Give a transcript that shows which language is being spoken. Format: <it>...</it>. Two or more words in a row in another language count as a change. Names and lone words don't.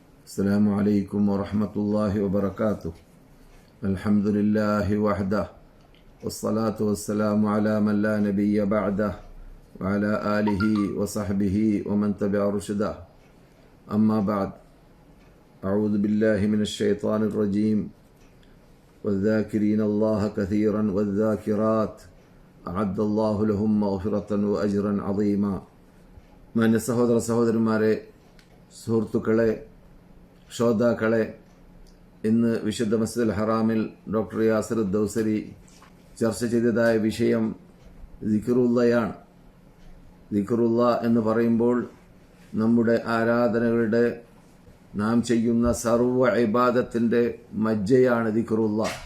<ar>السلام عليكم ورحمة الله وبركاته. الحمد لله وحده والصلاة والسلام على من لا نبي بعده وعلى آله وصحبه ومن تبع رشده. أما بعد، أعوذ بالله من الشيطان الرجيم. والذاكرين الله كثيرا والذاكرات أعد الله لهم مغفرة وأجرا عظيما.</ar> <ml>മാന്യ സഹോദര സഹോദരന്മാരെ, സുഹൃത്തുക്കളെ, ശ്രോതാക്കളെ, ഇന്ന് വിശുദ്ധ മസ്ജിദുൽ ഹറാമിൽ ഡോക്ടർ യാസിർ ദൗസരി ചർച്ച ചെയ്തതായ വിഷയം ദിക്റുള്ളയാണ്. ദിക്റുള്ള എന്ന് പറയുമ്പോൾ നമ്മുടെ ആരാധനകളുടെ, നാം ചെയ്യുന്ന സർവ്വ ഇബാദത്തിൻ്റെ മജ്ജയാണ് ദിക്റുള്ള.</ml>